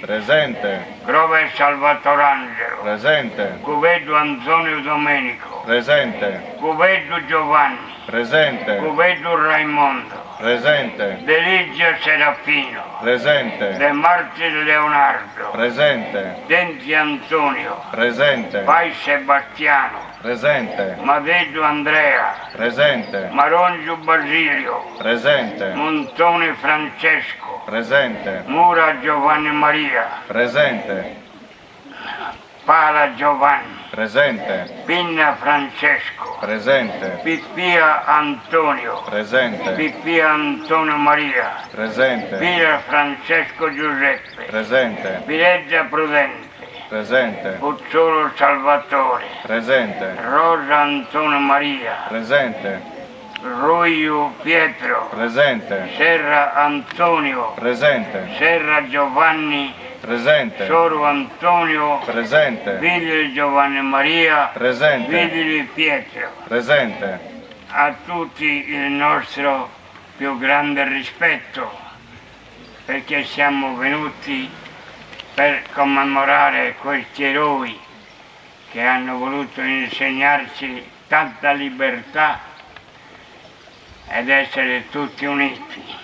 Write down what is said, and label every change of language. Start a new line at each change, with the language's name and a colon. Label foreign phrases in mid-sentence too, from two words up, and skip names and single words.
Italian: Presente. Grove Salvatorangelo. Presente. Cuvedo Antonio Domenico. Presente. Cuvedo Giovanni. Presente. Cuvedo Raimondo. Presente. Deligio Serafino. Presente. De Martir Leonardo. Presente. Denti Antonio. Presente. Pai Sebastiano. Presente. Madeggio Andrea. Presente. Marongio Basilio. Presente. Montone Francesco. Presente. Mura Giovanni Maria. Presente. Pala Giovanni. Presente. Pinna Francesco. Presente. Pippia Antonio. Presente. Pippia Antonio Maria. Presente. Pira Francesco Giuseppe. Presente. Pileggia Prudente. Presente. Puzzolo Salvatore. Presente. Rosa Antonio Maria. Presente. Ruio Pietro. Presente. Serra Antonio. Presente. Serra Giovanni. Presente. Soro Antonio. Presente. Vigili Giovanni Maria. Presente. Vigili Pietro. Presente. A tutti il nostro più grande rispetto, perché siamo venuti per commemorare questi eroi che hanno voluto insegnarci tanta libertà ed essere tutti uniti.